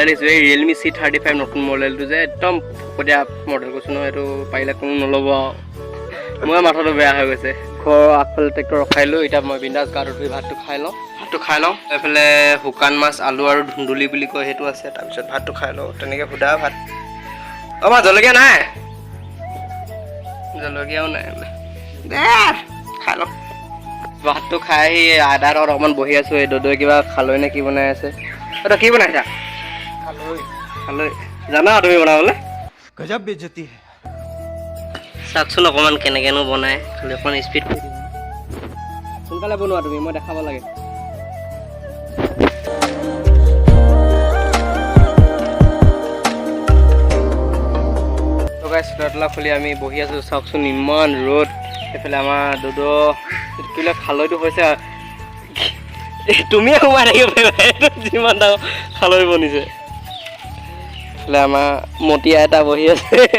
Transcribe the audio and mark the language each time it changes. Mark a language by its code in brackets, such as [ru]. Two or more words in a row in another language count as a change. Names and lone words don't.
[as] দেখিছোঁ এই ৰিয়েলমি C35 নতুন মডেলটো যে একদম ফকতীয়া মডেল কৈছোঁ নহয় এইটো পাৰিলে কোনো নল'ব মই মাথাটো বেয়া হৈ গৈছে ঘৰৰ আগফালে ট্ৰেক্টৰ ৰখাই লৈ এতিয়া মই বিন্দাছ গাটো ধুই ভাতটো খাই লওঁ এইফালে শুকান মাছ আলু আৰু ধুন্দুলি বুলি কয় সেইটো আছে তাৰপিছত ভাতটো খাই লওঁ তেনেকৈ সুদা ভাত মা জলকীয়া নাই জলকীয়াও নাই খাই লওঁ ভাতটো খাই আহি আদাৰ লগত অকণমান বহি আছোঁ এই দদৈ কিবা খালৈ নে কি বনাই আছে তই কি বনাইছা খালৈ জানা তুমি বনাবলৈ [hi] गजब बेइज्जती है [as] চাওকচোন অকণমান কেনেকৈনো বনাই খালি অকণমান স্পীড কৰি দিম সোনকালে বনোৱা তুমি মই দেখাব লাগে চোলা খুলি আমি বহি আছোঁ চাওকচোন ইমান ৰ'দ এইফালে আমাৰ দুদো খালৈটো হৈছে তুমিয়ে সোমাই থাকিব পাৰিবা যিমান ডাঙৰ খালৈ বনিছে এইফালে আমাৰ মতিয়া এটা বহি আছে